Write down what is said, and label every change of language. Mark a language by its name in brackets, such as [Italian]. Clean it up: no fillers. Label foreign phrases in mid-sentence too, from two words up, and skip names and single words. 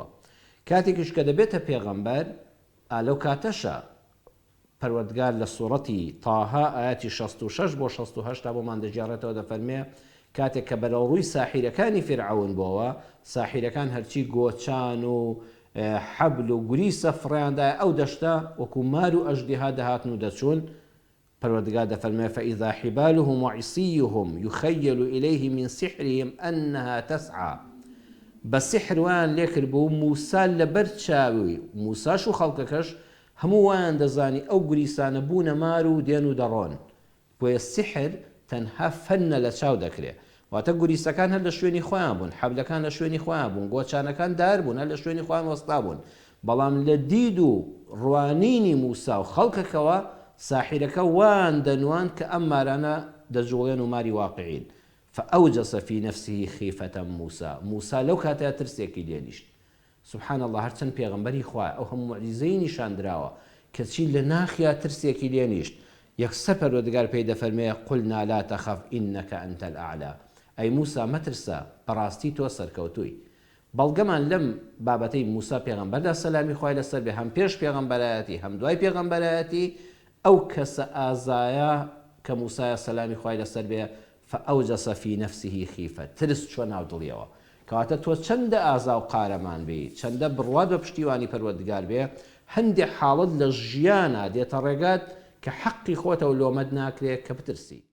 [Central Kurdish] کاتێکیش کە دەبێتە پێغەمبەر، لەو کاتەشە پەروەردگار لە سوڕەتی تاها ئایەتی 66 بۆ 68 تا بۆمان دەجێڕێتەوە دەفەرمێ کاتێک کە بەرەو ڕووی ساحیرەکانی فیرعەون بووەوە، ساحیرەکان هەرچی گۆچان و حەبل و گوریسە فڕیاندایە ئەو دەشتە وەکو مار و ئەژدیها دەهاتن و دەچوون. پەروەردگار دەفەرمێ [Arabic] فإذا حبالهم وعصيهم يخيل إليه من سحرهم أنها تسعى. [Central Kurdish] بە سحر وان لێکرد بوو موسا لەبەر چاوی موساش و خەڵکەکەش هەموو وایان دەزانی ئەو گوریسانە بوونە مار و دێن و دەڕۆن. بۆیە سحر تەنها فەنە لە چاو دەکرێت، واتە گوریسەکان هەر لە شوێنی خۆیان بوون، حەبلەکان لە شوێنی خۆیان بوون، گۆچانەکان دار بوون هەر لە شوێنی خۆیان وەستا بوون. بەڵام لە دید و ڕوانینی موسا و خەڵکەکەوە ساحیرەکە وان دەنوان کە ئەم مارانە دەجوڵێن و ماری واقعین. [Arabic] فأوجس في نفسه خيفة موسى. [Central Kurdish] موسى لو كاتا ترسيكي لينيشت. [Arabic] سبحان الله، [Central Kurdish] هرچەند پێغەمبەری خوا ئەو هەموو معجزەی نیشاندراوە کەچی لە ناخیا ترسێکی لێنیشت. یەکسەر پەروەردگار پێی دەفەرمێ [Arabic] قلنا لا تخف إنك أنت الأعلى. [Central Kurdish] ئەی موسا مەترسە، بەڕاستی تۆ سەرکەوتووی. بەڵگەمان لەم بابەتەی موسا پێغەمبەردا سەلامی خوای لەسەر بێ، هەم پێش پێغەمبەرایەتی هەم دوای پێغەمبەرایەتی ئەو کەسە ئازایە کە موسایە سەلامی خوای لەسەر بێ [Arabic] فەئەوجەسە فی نەفسیه خیفە [Central Kurdish] ترس چوە ناو دڵیەوە کەواتە تۆ چەندە ئازا و قارەمان بی چەندە بڕوات بە پشتیوانی پەروەردگار بێ هەندێک حاڵت لە ژیانە دێتە ڕێگات کە حەقی خۆتە و لۆمەت ناکرێت کە بترسی